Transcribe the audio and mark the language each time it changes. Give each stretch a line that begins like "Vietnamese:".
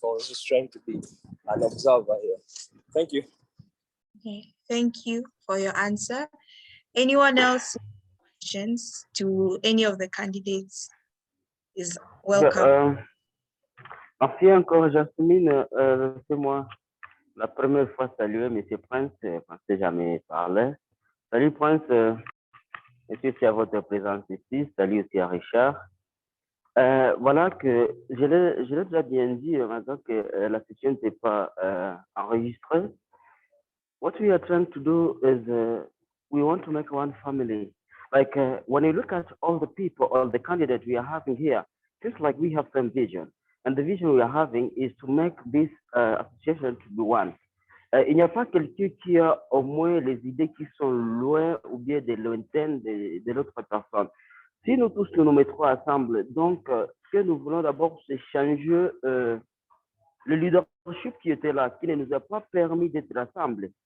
English: I was just trying to be an observer here. Thank you. Okay, thank you for your answer. Anyone else with questions to any of the candidates is welcome.
French: Merci encore, Jasmine. C'est moi. La première fois, saluer M. Prince, parce que jamais parlé. Salut Prince, merci aussi à votre présence ici. Salut aussi à Richard. Voilà que je l'ai déjà bien dit maintenant que la session n'était pas enregistrée.
English: What we are trying to do is we want to make one family. Like when you look at all the people, all the candidates we are having here, just like we have some vision. And the vision we are having is to make this association to be one.
French: Il n'y a pas quelqu'un qui a au moins les idées qui sont loin ou bien des lointaines de l'autre personne. Si nous tous nous mettrons ensemble, donc ce que nous voulons d'abord, c'est changer le leadership qui était là, qui ne nous a pas permis d'être ensemble.